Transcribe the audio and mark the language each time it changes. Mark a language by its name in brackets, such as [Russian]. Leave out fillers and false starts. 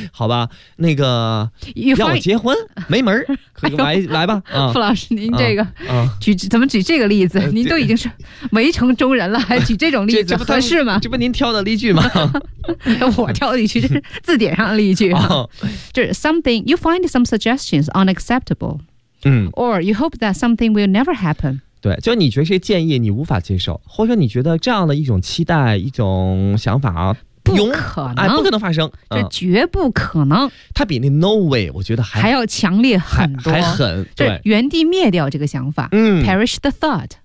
[Chinese] 好吧，那个要我结婚没门儿，来、哎、来吧，傅、嗯、老师您这个、啊、怎么举这个例子？您都已经是围城中人了，还举这种例子合适吗？这不您挑的例句吗？我挑的例句，这是字典上的例句、哦，就是 [English] something you find some suggestions unacceptable，嗯，or you hope that something will never happen。 [Chinese] 对，就你觉得这些建议你无法接受，或者你觉得这样的一种期待一种想法不可能、哎、不可能发生，这绝不可能、嗯、它比那 [English] no way [Chinese] 我觉得还要强烈很多，还狠，对，原地灭掉这个想法、嗯、 [English] perish the thought、